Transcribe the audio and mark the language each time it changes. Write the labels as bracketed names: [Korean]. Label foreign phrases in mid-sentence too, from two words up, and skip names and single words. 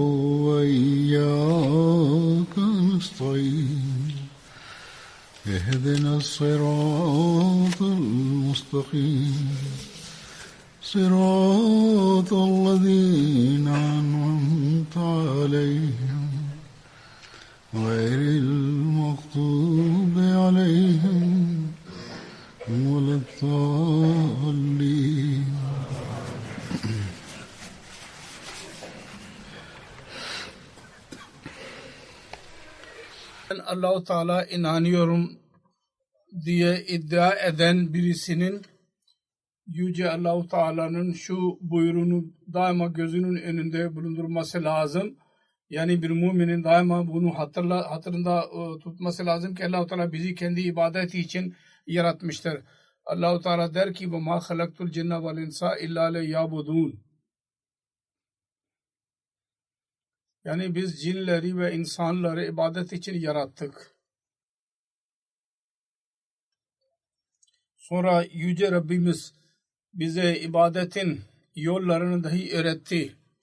[Arabic] وإياك نستعين اهدنا الصراط المستقيم صراط الذين أنعمت عليهم غير المغضوب عليهم ولا الضالين. [Turkish] Ben Allah-u Teala inanıyorum diye iddia eden birisinin Yüce Allah-u Teala'nın şu buyruğunu daima gözünün önünde bulundurması lazım. Yani bir müminin daima bunu hatırında tutması lazım ki Allah-u Teala bizi kendi ibadeti için yaratmıştır. Allah-u Teala der ki [Arabic] وَمَا خَلَقْتُ الْجِنَّ وَالْاِنْسَ اِلَّا لِيَعْبُدُونَ. [Turkish] Yani biz cinleri ve insanları ibadet için yarattık. Sonra Yüce Rabbimiz bize ibadetin yollarını dahi öğretti.